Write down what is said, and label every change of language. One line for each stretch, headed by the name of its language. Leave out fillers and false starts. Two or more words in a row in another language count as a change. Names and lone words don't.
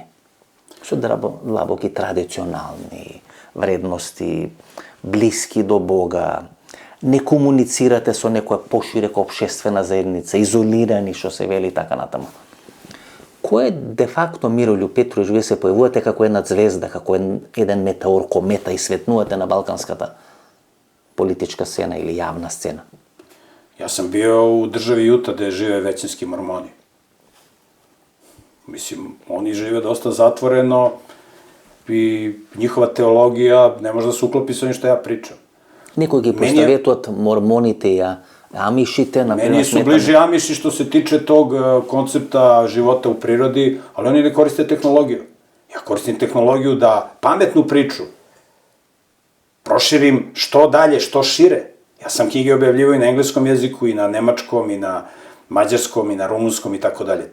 Macedonian: Со длабоки традиционални вредности, блиски до Бога, не комуницирате со некоја поширека општествена заедница, изолирани, што се вели така натаму. Кој е де факто Мирољуб Петровиќ, вие се појавувате како една звезда, како еден метеор, комета и светнувате на балканската политичка сцена или јавна сцена?
Serbian: Ja sam bio u državi Juta gde žive većinski mormoni. Mislim, oni žive dosta zatvoreno i njihova teologija ne može da se uklopi sa onim što ja pričam.
Macedonian: Некои ги поставетот мормоните и амишите, например,
Serbian: Meni su bliži Amiši što se tiče tog koncepta života u prirodi, ali oni ne koriste tehnologiju. Ja koristim tehnologiju da pametnu priču proširim što dalje, što šire. Ja sam knjige objavljivao i na engleskom jeziku, i na nemačkom, i na mađarskom, i na rumunskom, i tako dalje.